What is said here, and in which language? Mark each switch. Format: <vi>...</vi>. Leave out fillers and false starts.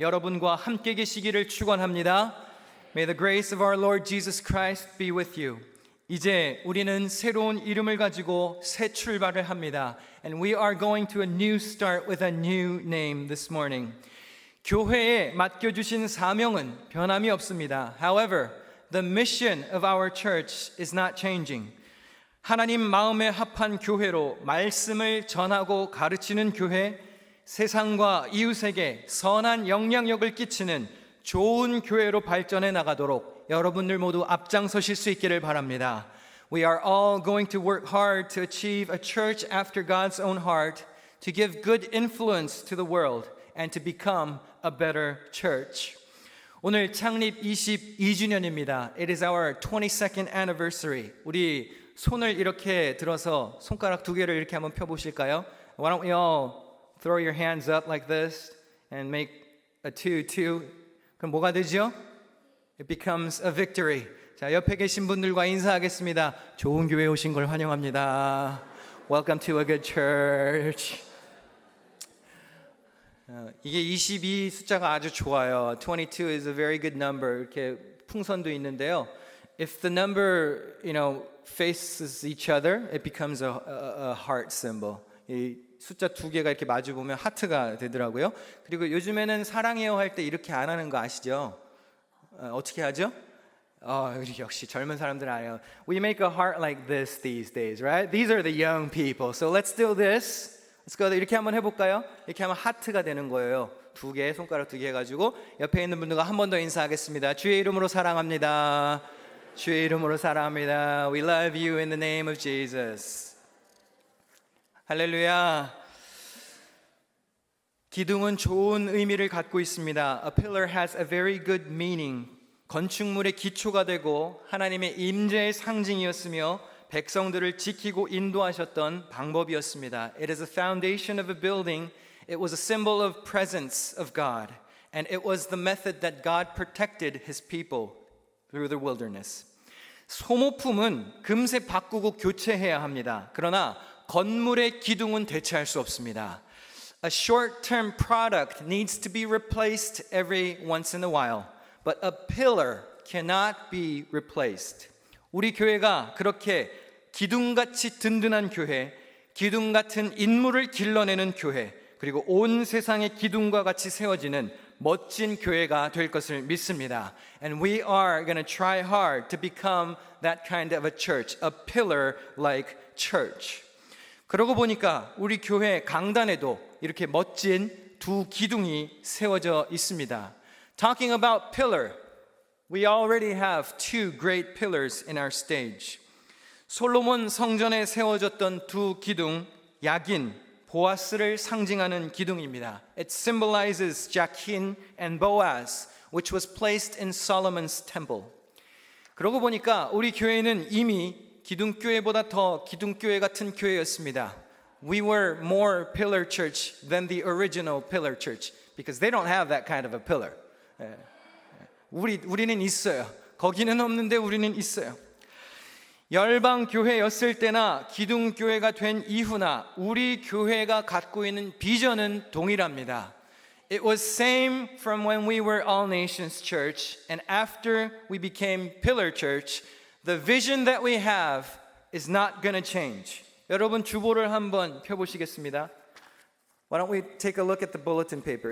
<ko>여러분과 함께 계시기를 축원합니다.</ko> <en>May the grace of our Lord Jesus Christ be with you.</en> <ko>이제 우리는 새로운 이름을 가지고 새 출발을 합니다.</ko> <en>And we are going to a new start with a new name this morning.</en> <ko>교회에 맡겨주신 사명은 변함이 없습니다.</ko> <en>However, the mission of our church is not changing.</en> <ko>하나님 마음에 합한 교회로 말씀을 전하고 가르치는 교회, 세상과 이웃에게 선한 영향력을 끼치는 좋은 교회로 발전해 나가도록 여러분들 모두 앞장서실 수 있기를 바랍니다.</ko> <en>We are all going to work hard to achieve a church after God's own heart, to give good influence to the world, and to become a better church.</en> <ko>오늘 창립 22주년입니다.</ko> <en>It is our 22nd anniversary.</en> <ko>우리 손을 이렇게 들어서 손가락 두 개를 이렇게 한번 펴보실까요?</ko> <en>Why don't we all throw your hands up like this and make a 2.</en> <ko>그럼 뭐가 되죠?</ko> <en>It becomes a victory.</en> <ko>자, 옆에 계신 분들과 인사하겠습니다. 좋은 교회에 오신 걸 환영합니다.</ko> <en>Welcome to a good church.</en> <ko>이게 22 숫자가 아주 좋아요.</ko> <en>22 is a very good number.</en> <ko>이렇게 풍선도 있는데요.</ko> <en>If the number, faces each other, it becomes a heart symbol.</en> <ko>이 숫자 두 개가 이렇게 마주 보면 하트가 되더라고요. 그리고 요즘에는 사랑해요 할 때 이렇게 안 하는 거 아시죠? 어떻게 하죠? 역시 젊은 사람들 알아요.</ko> <en>We make a heart like this these days, right? These are the young people. So let's do this. Let's go.</en> <ko>이렇게 한번 해볼까요? 이렇게 하면 하트가 되는 거예요. 두 개, 손가락 두 개 해가지고 옆에 있는 분들과 한 번 더 인사하겠습니다. 주의 이름으로 사랑합니다. 주의 이름으로 사랑합니다.</ko> <en>We love you in the name of Jesus.</en> <ko>할렐루야. 기둥은 좋은 의미를 갖고 있습니다.</ko> <en>A pillar has a very good meaning.</en> <ko>건축물의 기초가 되고 하나님의 임재의 상징이었으며 백성들을 지키고 인도하셨던 방법이었습니다.</ko> <en>It is a foundation of a building. It was a symbol of presence of God. And it was the method that God protected His people through the wilderness.</en> <ko>소모품은 금세 바꾸고 교체해야 합니다. 그러나 건물의 기둥은 대체할 수 없습니다.</ko> <en>A short-term product needs to be replaced every once in a while, but a pillar cannot be replaced.</en> <ko>우리 교회가 그렇게 기둥같이 든든한 교회, 기둥 같은 인물을 길러내는 교회, 그리고 온 세상의 기둥과 같이 세워지는 멋진 교회가 될 것을 믿습니다.</ko> <en>And we are going to try hard to become that kind of a church, a pillar-like church.</en> <ko>그러고 보니까 우리 교회 강단에도 이렇게 멋진 두 기둥이 세워져 있습니다.</ko> <en>Talking about pillar, we already have two great pillars in our stage.</en> <ko>솔로몬 성전에 세워졌던 두 기둥, 야긴, 보아스를 상징하는 기둥입니다.</ko> <en>It symbolizes Jachin and Boaz, which was placed in Solomon's temple.</en> <ko>그러고 보니까 우리 교회는 이미 기둥교회보다 더 기둥교회 같은 교회였습니다.</ko> <en>We were more pillar church than the original pillar church because they don't have that kind of a pillar.</en> <ko>우리는 있어요. 거기는 없는데 우리는 있어요. 열방 교회였을 때나 기둥 교회가 된 이후나 우리 교회가 갖고 있는 비전은 동일합니다.</ko> <en>It was same from when we were All Nations Church and after we became Pillar Church, the vision that we have is not going to change.</en> <ko>여러분 주보를 한번 펴보시겠습니다.</ko> <en>Why don't we take a look at the bulletin paper?</en>